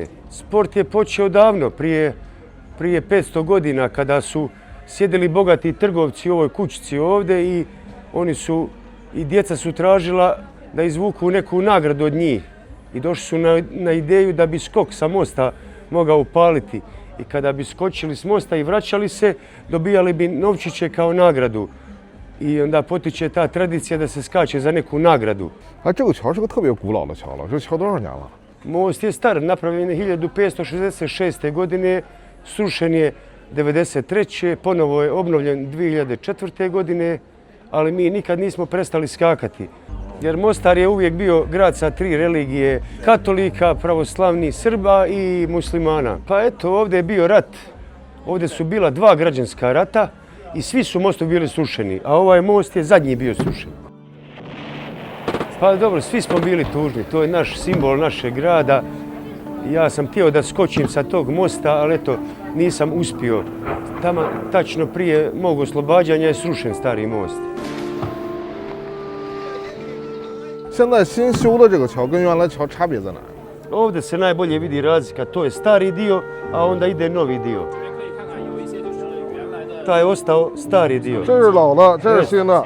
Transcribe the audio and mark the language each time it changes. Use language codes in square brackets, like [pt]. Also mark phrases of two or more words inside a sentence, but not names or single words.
[bs] Sport je počeo davno, prije 500 godina, kada su sjedili bogati trgovci u ovoj kućici ovde i oni su, i djeca su tražila da izvuku neku nagradu od njih. I došli su na ideju da bi skok sa mosta mogao upaliti. I kada bi skočili s mosta i vraćali se, dobijali bi novčiće kao nagradu. I onda potiče ta tradicija da se skače za neku nagradu. [zh] A 这个桥是个特别古老的桥了，这桥多少年了？ [bs] Most je star, napravljen je 1566. godine, srušen je 1993. Ponovo je obnovljen 2004. godine, ali mi nikad nismo prestali skakati. Jer Mostar je uvijek bio grad sa 3 religije, katolika, pravoslavnih, Srba i muslimana. Pa eto, ovdje je bio rat. Ovdje su bila 2 građanska rata i svi su mostovi bili srušeni, a ovaj most je zadnji bio srušen. Pa dobro, svi smo bili tužni, to je naš simbol našeg grada. Ja sam htio da skočim sa tog mosta, ali eto, nisam uspio. Tamo, tačno prije mog oslobađanja je srušen stari most. [zh] 现在新修的这个桥跟原来桥差别在哪？ [bs] Ovdje se najbolje vidi razlika, to je stari dio, a onda ide novi dio. Taj je ostao stari dio. [zh] 这是老的，这是新的。